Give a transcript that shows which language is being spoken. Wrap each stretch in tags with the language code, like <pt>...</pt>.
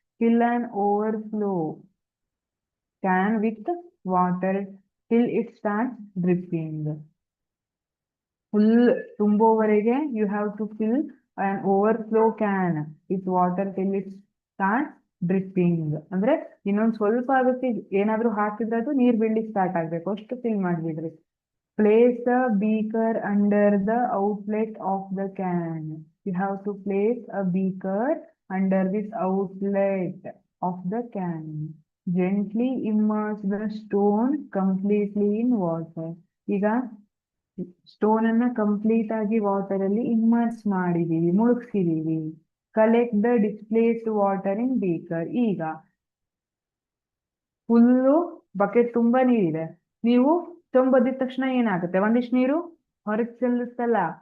<en>Fill an overflow can with water till it start dripping.</en> <kn>Full ತುಂಬೋವರೆಗೆ</kn> <en>You have to fill an overflow can with water till it start dripping.</en> <kn>ಅಂದ್ರೆ ಇನ್ನೊಂದು ಸ್ವಲ್ಪ ಆಗುತ್ತೆ, ಏನಾದ್ರೂ ಹಾಕಿದ್ರೆ ಅದು ನೀರ್ ಬೀಳ್ಲಿಕ್ಕೆ ಸ್ಟಾರ್ಟ್ ಆಗ್ಬೇಕು, ಅಷ್ಟು fill ಮಾಡ್ಬಿಡ್ರಿ.</kn> <en>Place a beaker under the outlet of the can. You have to place a beaker under this outlet of the can. Gently immerse the stone completely in water.</en> <kn>ಈಗ ಸ್ಟೋನ್ ಅನ್ನ complete ಆಗಿ water ಅಲ್ಲಿ immerse ಮಾಡಿದೀವಿ, ಮುಳುಗ್ಸಿದೀವಿ.</kn> <en>Collect the displaced water in beaker.</en> <kn>ಈಗ full bucket ತುಂಬಾ ನೀರಿದೆ, ನೀವು ತೊಂಬದಿದ ತಕ್ಷಣ ಏನಾಗುತ್ತೆ, ಒಂದಿಷ್ಟು ನೀರು ಹೊರಗೆ ಚೆಲ್ಲುತ್ತಲ್ಲ.</kn>